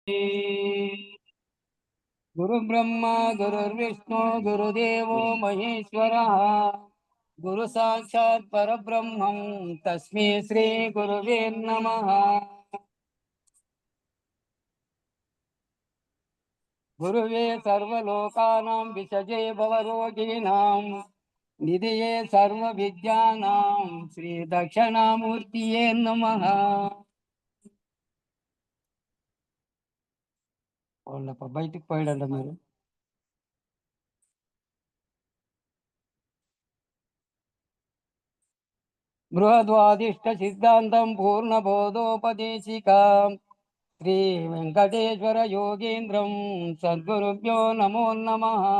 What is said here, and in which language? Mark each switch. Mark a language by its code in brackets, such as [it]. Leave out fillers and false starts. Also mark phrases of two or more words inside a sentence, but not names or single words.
[sa] गुरु ब्रह्मा गुरुर्विष्णु गुरुदेवो महेश्वरः गुरु साक्षात् परब्रह्मं तस्मै श्री गुरुवे नमः। गुरुवे सर्वलोकानां विषजे भवरोगिणां निधये सर्वविद्यानां श्री दक्षिणामूर्तिये नमः। [te] బయటికి పోయాడంట మీరు. [sa] బృహద్వాదిష్ట సిద్ధాంతం పూర్ణబోధోపదేశికా శ్రీ వెంకటేశ్వర యోగేంద్రం సద్గురుభ్యో నమో నమః.